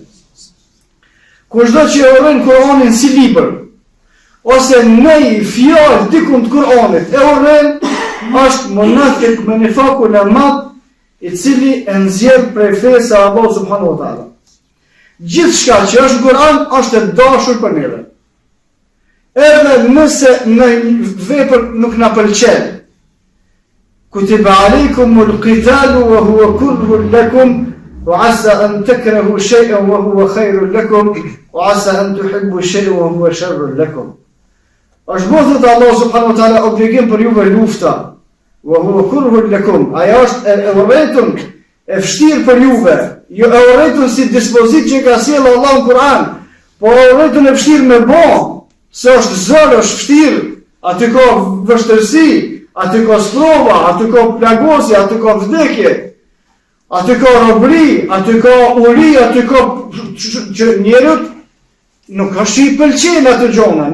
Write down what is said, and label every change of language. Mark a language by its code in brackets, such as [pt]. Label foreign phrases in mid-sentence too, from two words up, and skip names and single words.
[sq] Kushdo që e urren Kur'anin si libër ose në fjalë dikun të Kur'anit e urren, është munafik me nifakun e madh I cili e nxjerr prej fesë Allahu [ar] سبحانه وتعالى. [sq] Gjithçka që është Kur'an është e dashur për neve. Edhe nëse në vepër nuk na pëlqen. [ar] كتب عليكم القتال وهو كره لكم وعسى أن تكرهوا شيئا وهو خير لكم وعسى أن تحبوا شيئا وهو شر لكم. [sq] Është bërë të Allah [ar] سبحانه وتعالى [sq] obligim për juve lufta. [ar] وهو كره لكم. [sq] Ajo është e urrëtur, e vështirë për juve. Jo e urrëtur si dispozit që ka sjellë Allah në Kur'an, po e urrëtur e vështirë me bë, se është zor, është vështirë, aty ka vështirësi, aty ka sprova, aty ka plagosje, aty ka vdekje, aty ka robëri, aty ka uri, aty ka që njerëzit nuk është I pëlqen atë gjona.